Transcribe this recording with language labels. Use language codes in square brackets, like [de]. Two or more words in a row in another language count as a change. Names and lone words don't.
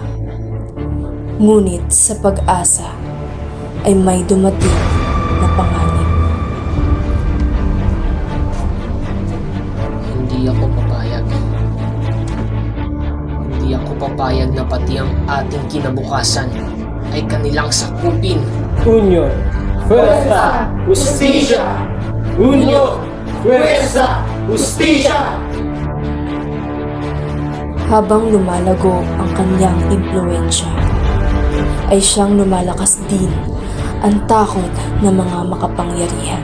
[tl] Ngunit sa pag-asa ay may dumating na panganib. Hindi ako papayag. Hindi ako papayag na pati ang ating kinabukasan ay kanilang sakupin. [es] Unión, fuerza, justicia. Unión, fuerza, justicia. [tl] Habang lumalago ang kanyang impluensya, ay siyang lumalakas din ang takot ng mga makapangyarihan.